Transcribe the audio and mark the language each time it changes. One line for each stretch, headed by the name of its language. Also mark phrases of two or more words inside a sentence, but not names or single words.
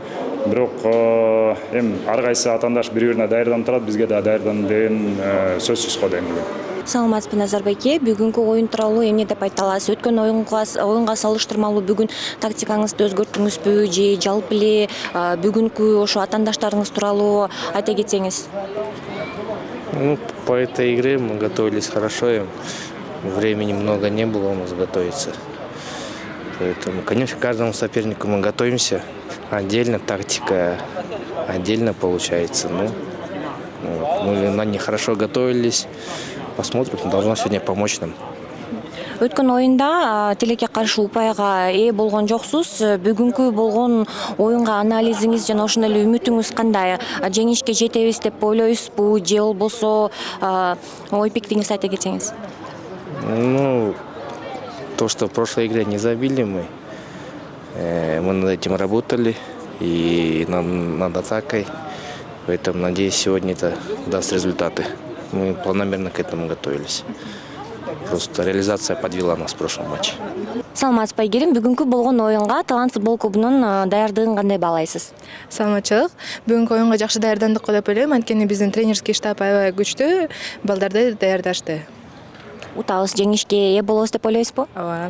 Kyrgyz: Бирок ар кайсы атаандаш бири-бирине даярданып турат, бизге да даярдан деген сөзсүз го дейм. Саламатсызбы Назар байке, бүгүнкү оюн тууралуу эмне деп айта аласыз? Өткөн оюнга салыштырмалуу бүгүн тактикаңызды өзгөрттүңүзбү же жалпы эле бүгүнкү ошо атаандаштарыңыз тууралуу айта кетсеңиз?
Russian: По этой игре мы готовились хорошо, времени много не было у нас готовиться. Поэтому, конечно, к каждому сопернику мы готовимся. Отдельно тактика, отдельно получается. Мы на них хорошо готовились. Посмотрим, должно сегодня помочь нам.
Kyrgyz: Өткөн оюнда тилекке каршы упайга ээ болгон жоксуз. Бүгүнкү болгон оюнга анализиңиз жана ошондой эле үмүтүңүз кандай? Жеңишке жетебиз деп ойлойсузбу же болбосо ой пикириңизди айта кетсеңиз?
Russian: То, что в прошлой игре не забили мы над этим работали и над атакой. Поэтому, надеюсь, сегодня это даст результаты. Мы планомерно к этому готовились. Просто реализация подвела нас в прошлом матче.
Kyrgyz: Саламатсызбы айгерим, бүгүнкү болгон оюнга Талант футбол клубунун даярдыгын кандай баалайсыз? Саламатчылык. Бүгүнкү оюнга жакшы даярдандык деп ойлойм. Анткени биздин
Russian: тренерский штаб
Kyrgyz: аябай күчтүү, балдарды даярдашты. Утабыз, жеңишке ээ болобуз деп ойлойсузбу? Ооба.